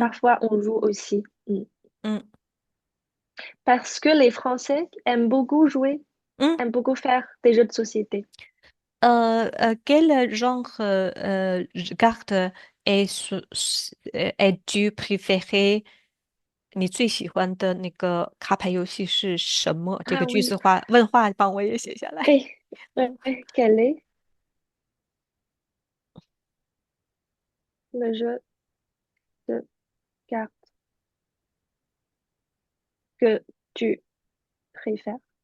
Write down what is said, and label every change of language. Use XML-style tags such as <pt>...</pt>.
<fr>Parfois, on joue aussi. Mm. mm, Parce que les Français aiment beaucoup jouer, mm. aiment beaucoup faire des jeux de société. Quel genre carte es-tu préféré？</fr> <zh>你最喜欢的那个卡牌游戏是什么？这个 Ah 句子</zh> <fr>oui.</fr> <zh>问话帮我也写下来。</zh> <fr>Et quel est le jeu de cartes que tu préfères?</fr>